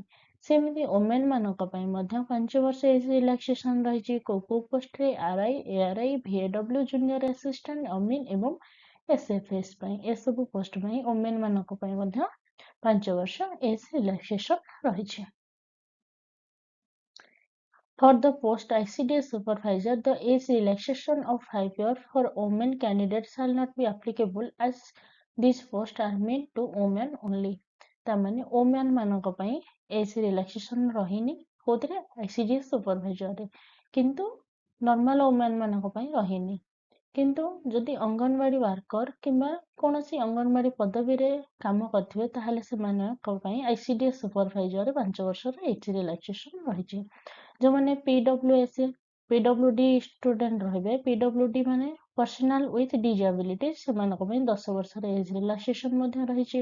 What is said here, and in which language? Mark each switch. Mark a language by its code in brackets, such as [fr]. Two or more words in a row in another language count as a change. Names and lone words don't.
[or] ସେମିତି ଓମେନ୍ ମାନଙ୍କ ପାଇଁ ମଧ୍ୟ 5 ବର୍ଷ [en] age relaxation [or] ରହିଛି। କୋଉ ପୋଷ୍ଟରେ? RI, ARI, VAW, [en] junior assistant, [or] ଅମିନ ଏବଂ SFS ପାଇଁ। ଏସବୁ ପୋଷ୍ଟ ପାଇଁ ଓମେନ୍ ମାନଙ୍କ ପାଇଁ ମଧ୍ୟ 5 ବର୍ଷ [en] age relaxation [or] ରହିଛି। [en] For the post ICDS supervisor, the age relaxation of 5 years for women candidates shall not be applicable as these posts are meant to women only. [or] ତାମାନେ women ମାନଙ୍କ ପାଇଁ [en] age relaxation [or] ରହିନି କୋଉଥିରେ? ICDS supervisor ରେ, କିନ୍ତୁ [en] normal women [or] ମାନଙ୍କ ପାଇଁ ରହିନି। କିନ୍ତୁ ଯଦି ଅଙ୍ଗନବାଡି ୱାର୍କର କିମ୍ବା କୌଣସି ଅଙ୍ଗନବାଡି ପଦବୀରେ କାମ କରିଥିବେ ତାହେଲେ ସେମାନଙ୍କ ପାଇଁ ICDS ସୁପରଭାଇଜରରେ 5 ବର୍ଷର [en] age relaxation [or] ରହିଛି। ଯେଉଁମାନେ PWD ଷ୍ଟୁଡେଣ୍ଟ ରହିବେ, PWD ମାନେ [en] personal with disability, [or] ସେମାନଙ୍କ ପାଇଁ 10 ବର୍ଷର [en] age relaxation [or] ମଧ୍ୟ ରହିଛି।